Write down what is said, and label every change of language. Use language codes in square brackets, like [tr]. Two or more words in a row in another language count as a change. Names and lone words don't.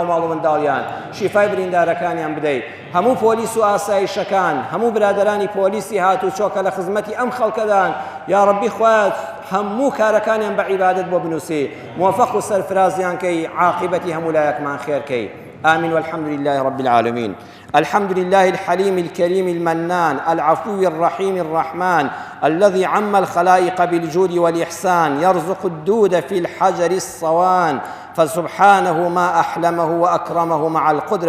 [ckb] ماڵ و منداڵیان شیفای بریندارەکانیان بدەیت هەموو پۆلیس و ئاسایشەکان هەموو برادرانی پۆلیسی هاتوو چۆکە لە خزمەتی ئەم خەڵکەدان یا ڕەبی خوات هەموو کارەکانیان بە عیبادەت بۆ بنووسی موفق و سەرفرازیان کەی عاقبەتی هەموو لایەکمان خێرکەی [ar] آمين والحمد لله رب العالمين الحمد لله الحليم الكريم المنان العفو الرحيم الرحمن الذي عم الخلائق بالجود والإحسان يرزق الدود في الحجر الصوان فسبحانه ما أحلمه وأكرمه مع القدرة